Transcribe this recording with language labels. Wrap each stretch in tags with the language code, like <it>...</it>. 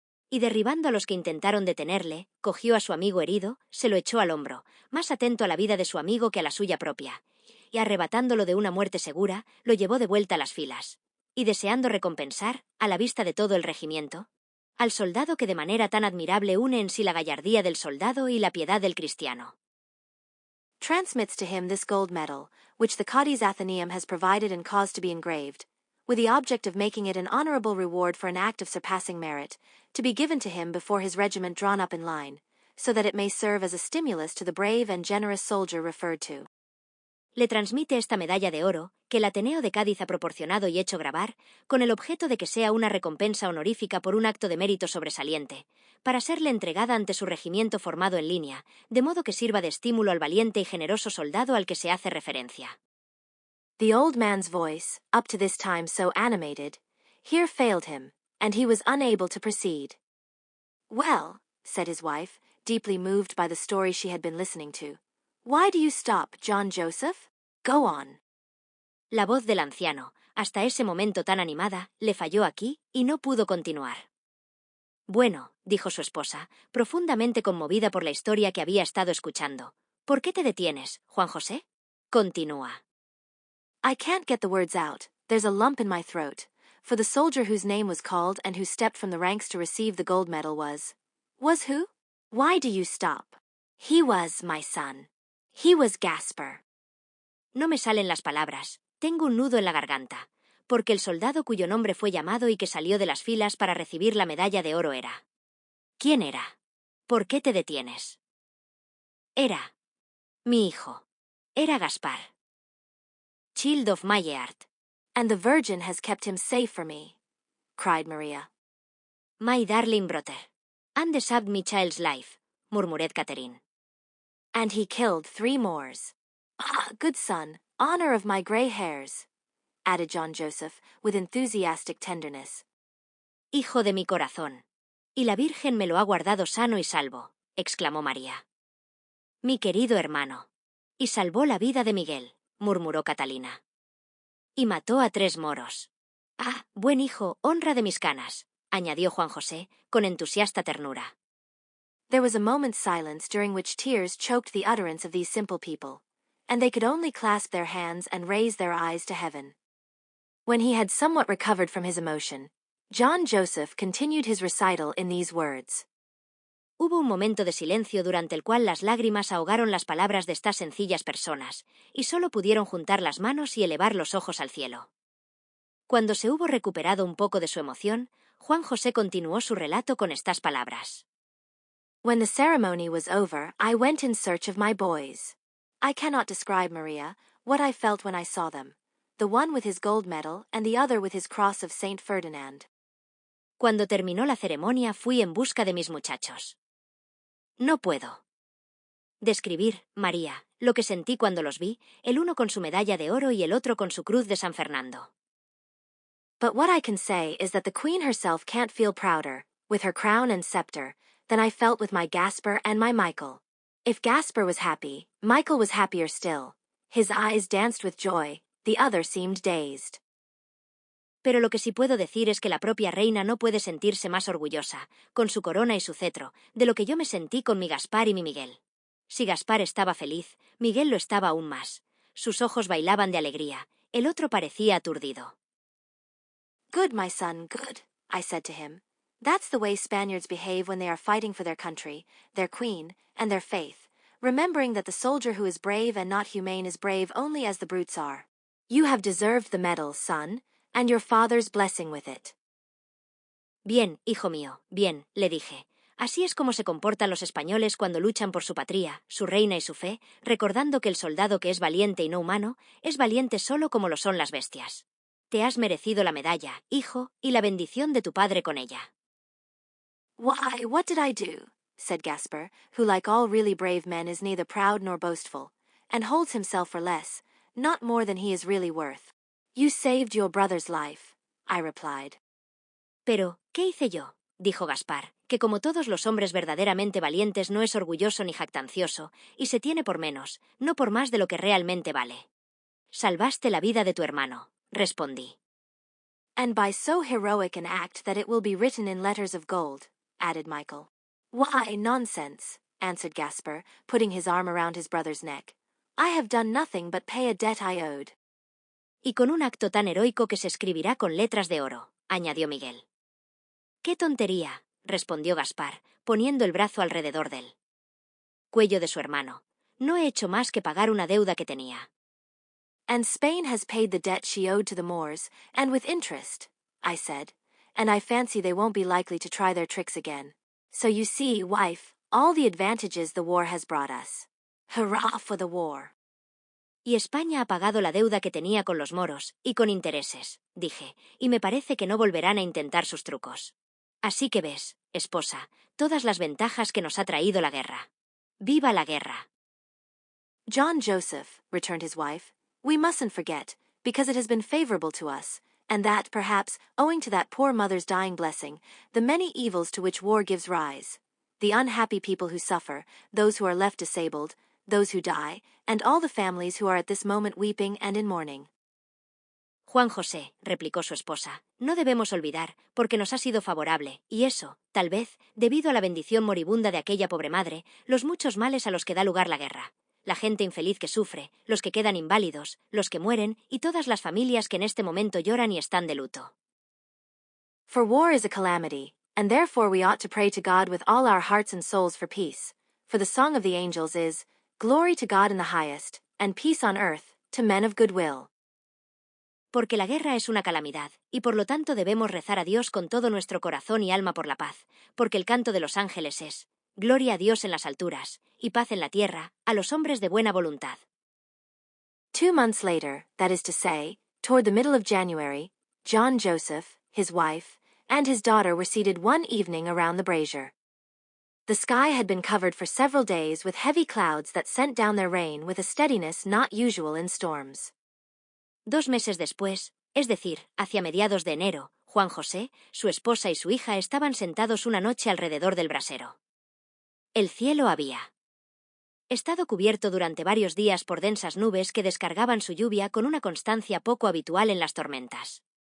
<es>Y derribando a los que intentaron detenerle, cogió a su amigo herido, se lo echó al hombro, más atento a la vida de su amigo que a la suya propia, y arrebatándolo de una muerte segura, lo llevó de vuelta a las filas. Y deseando recompensar, a la vista de todo el regimiento, al soldado que de manera tan admirable une en sí la gallardía del soldado y la piedad del cristiano.</es> <en>Transmits to him this gold medal, which the Cadiz Athenaeum has provided and caused to be engraved, with the object of making it an honorable reward for an act of surpassing merit, to be given to him before his regiment drawn up in line, so that it may serve as a stimulus to the brave and generous soldier referred to.</en> <es>Le transmite esta medalla de oro, que el Ateneo de Cádiz ha proporcionado y hecho grabar, con el objeto de que sea una recompensa honorífica por un acto de mérito sobresaliente, para serle entregada ante su regimiento formado en línea, de modo que sirva de estímulo al valiente y generoso soldado al que se hace referencia.</es> <en>The old man's voice, up to this time so animated, here failed him, and he was unable to proceed. Well, said his wife, deeply moved by the story she had been listening to, why do you stop, John Joseph? Go on.</en> <es>La voz del anciano, hasta ese momento tan animada, le falló aquí y no pudo continuar. Bueno, dijo su esposa, profundamente conmovida por la historia que había estado escuchando. ¿Por qué te detienes, Juan José? Continúa.</es> <en>I can't get the words out. There's a lump in my throat. For the soldier whose name was called and who stepped from the ranks to receive the gold medal was who? Why do you stop? He was my son. He was Gaspar.</en> <es>No me salen las palabras. Tengo un nudo en la garganta, porque el soldado cuyo nombre fue llamado y que salió de las filas para recibir la medalla de oro era. ¿Quién era? ¿Por qué te detienes? Era mi hijo. Era Gaspar.</es> <en>child of my heart. And the Virgin has kept him safe for me, cried Maria. My darling brother. And saved my child's life, murmured Catherine. And he killed 3 Moors. Ah, good son, honor of my grey hairs, added John Joseph with enthusiastic tenderness.</en> <es>Hijo de mi corazón. Y la Virgen me lo ha guardado sano y salvo, exclamó María. Mi querido hermano. Y salvó la vida de Miguel, murmuró Catalina. Y mató a 3 moros. Ah, buen hijo, honra de mis canas, añadió Juan José, con entusiasta ternura.</es> <en>There was a moment's silence during which tears choked the utterance of these simple people, and they could only clasp their hands and raise their eyes to heaven. When he had somewhat recovered from his emotion, John Joseph continued his recital in these words.</en> <es>Hubo un momento de silencio durante el cual las lágrimas ahogaron las palabras de estas sencillas personas, y solo pudieron juntar las manos y elevar los ojos al cielo. Cuando se hubo recuperado un poco de su emoción, Juan José continuó su relato con estas palabras.</es> <en>When the ceremony was over, I went in search of my boys. I cannot describe, Maria, what I felt when I saw them, the one with his gold medal and the other with his cross of Saint Ferdinand.</en> <es>Cuando terminó la ceremonia fui en busca de mis muchachos. No puedo describir, María, lo que sentí cuando los vi, el uno con su medalla de oro y el otro con su cruz de San Fernando.</es> <en>But what I can say is that the Queen herself can't feel prouder, with her crown and scepter, than I felt with my Gaspar and my Michael. If Gaspar was happy, Michael was happier still. His eyes danced with joy, the other seemed dazed.</en> <es>Pero lo que sí puedo decir es que la propia reina no puede sentirse más orgullosa, con su corona y su cetro, de lo que yo me sentí con mi Gaspar y mi Miguel. Si Gaspar estaba feliz, Miguel lo estaba aún más. Sus ojos bailaban de alegría, el otro parecía aturdido.</es> <en>Good, my son, good, I said to him. That's the way Spaniards behave when they are fighting for their country, their queen, and their faith, remembering that the soldier who is brave and not humane is brave only as the brutes are. You have deserved the medal, son, and your father's blessing with it.</en> <es>Bien, hijo mío, bien, le dije. Así es como se comportan los españoles cuando luchan por su patria, su reina y su fe, recordando que el soldado que es valiente y no humano, es valiente solo como lo son las bestias. Te has merecido la medalla, hijo, y la bendición de tu padre con ella.</es> <en>Why, what did I do? Said Gaspar, who like all really brave men is neither proud nor boastful, and holds himself for less, not more than he is really worth. You saved your brother's life, I replied.</en> <es>Pero, ¿qué hice yo? Dijo Gaspar, que como todos los hombres verdaderamente valientes no es orgulloso ni jactancioso, y se tiene por menos, no por más de lo que realmente vale. Salvaste la vida de tu hermano, respondí.</es> <en>And by so heroic an act that it will be written in letters of gold, added Michael. Why, nonsense, answered Gaspar, putting his arm around his brother's neck. I have done nothing but pay a debt I owed.</en> <es>Y con un acto tan heroico que se escribirá con letras de oro, añadió Miguel. ¡Qué tontería!, respondió Gaspar, poniendo el brazo alrededor del cuello de su hermano. No he hecho más que pagar una deuda que tenía.</es> <en>And Spain has paid the debt she owed to the Moors, and with interest, I said, and I fancy they won't be likely to try their tricks again. So you see, wife, all the advantages the war has brought us. Hurrah for the war!</en> <es>Y España ha pagado la deuda que tenía con los moros, y con intereses, dije, y me parece que no volverán a intentar sus trucos. Así que ves, esposa, todas las ventajas que nos ha traído la guerra. ¡Viva la guerra!</es> <en>John Joseph, returned his wife, we mustn't forget, because it has been favorable to us, and that, perhaps, owing to that poor mother's dying blessing, the many evils to which war gives rise, the unhappy people who suffer, those who are left disabled, those who die, and all the families who are at this moment weeping and in mourning.</en> <es>Juan José, replicó su esposa, no debemos olvidar, porque nos ha sido favorable, y eso, tal vez, debido a la bendición moribunda de aquella pobre madre, los muchos males a los que da lugar la guerra. La gente infeliz que sufre, los que quedan inválidos, los que mueren, y todas las familias que en este momento lloran y están de luto.</es> <en>For war is a calamity, and therefore we ought to pray to God with all our hearts and souls for peace. For the song of the angels is, Glory to God in the highest, and peace on earth, to men of good will.</en> <es>Porque la guerra es una calamidad, y por lo tanto debemos rezar a Dios con todo nuestro corazón y alma por la paz, porque el canto de los ángeles es, Gloria a Dios en las alturas, y paz en la tierra, a los hombres de buena voluntad.</es> <en>2 months later, that is to say, toward the middle of January, John Joseph, his wife, and his daughter were seated one evening around the brazier. The sky had been covered for several days with heavy clouds that sent down their rain with a steadiness not usual in storms.</en> <es>2 meses después, es decir, hacia mediados de enero, Juan José, su esposa y su hija estaban sentados una noche alrededor del brasero. El cielo había estado cubierto durante varios días por densas nubes que descargaban su lluvia con una constancia poco habitual en las tormentas.</es>